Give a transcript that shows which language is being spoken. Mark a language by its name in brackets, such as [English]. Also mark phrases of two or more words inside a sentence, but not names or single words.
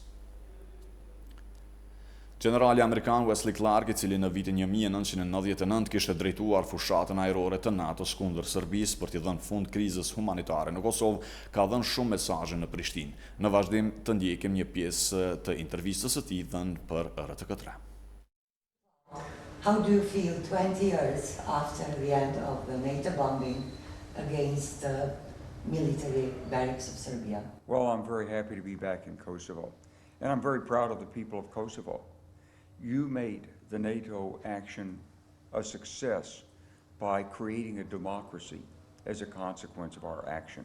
[Albanian] Generali amerikan Wesley Clark, i cili në vitin 1999 kishte drejtuar fushatën ajrore të NATO-s kundër Serbisë për t'i dhënë fund krizës humanitare në Kosovë, ka dhënë shumë mesazhe në Prishtinë. Në vazhdim të ndjekim një pjesë të intervistës së tij dhënë për RTK3. [English] How do you feel 20 years after the end of the NATO bombing against the military barracks of Serbia? Well, I'm very happy to be back in Kosovo, and I'm very proud of the people of Kosovo. You made the NATO action a success by creating a democracy as a consequence of our action.